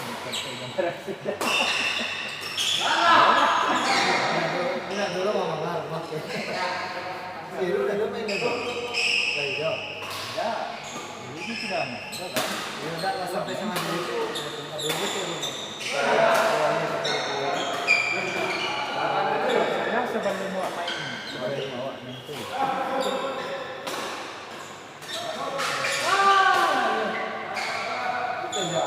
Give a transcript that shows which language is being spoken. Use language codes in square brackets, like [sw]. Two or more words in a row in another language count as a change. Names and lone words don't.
[es] Mira, no lo vamos a dar más que. [id] Si dulu main itu. Iya. Ya, ini sudah kan? Ya udah lah sampai sama dia itu. Dulu tuh. Ya sebelum mau main, sebelum mau main itu. Itu ya.